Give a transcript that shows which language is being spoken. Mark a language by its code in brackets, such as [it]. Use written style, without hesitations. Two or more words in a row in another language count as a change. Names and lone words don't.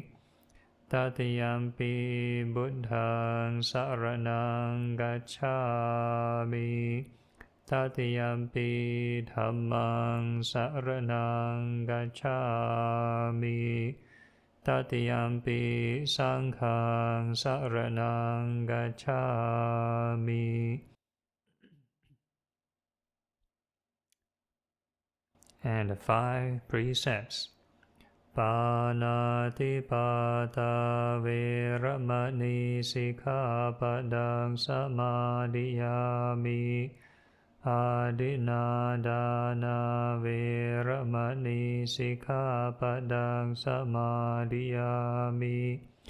[pi] Tatiyampi Buddhaṃ saraṇaṃ gacchāmi. Tatiyampi Dhammaṃ saraṇaṃ gacchāmi. Tatiyampi Saṅghāṃ saraṇaṃ gacchāmi. [en] And the 5 precepts. [pi] Pāṇātipada vēramani sikkhapadang samadhiyāmi. Adinādāna vēramani sikkhapadang samadhiyāmi.